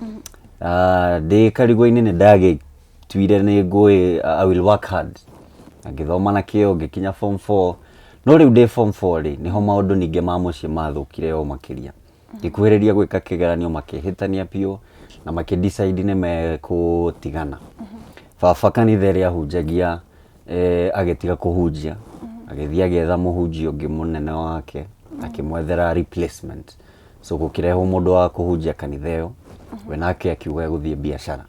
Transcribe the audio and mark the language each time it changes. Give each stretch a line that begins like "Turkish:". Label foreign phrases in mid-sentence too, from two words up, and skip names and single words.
Kikuyu: Ndĩ Karigũ-inĩ nĩ ndagĩtuire nĩ ngũĩ
English: I will work hard,
Kikuyu: ngĩthoma na kĩo ngĩkinya form 4, no rĩu ndĩ form 4 rĩ nĩho maũndũ ningĩ ma mũciĩ mathũkire o makĩria, ngĩkuhĩrĩria gwĩka kĩgeranio makĩhĩtania piũ na makĩdecide nĩ mekũtigana. Baba kanitha ĩrĩa ahunjagia agĩtiga kũhunjia, agĩthiĩ agĩetha mũhunjia ũngĩ mũnene wake akĩmwethera replacement, so gũkĩrehwo mũndũ wa kũhunjia kanitha ĩyo, we nake akiuga gũthiĩ biacara.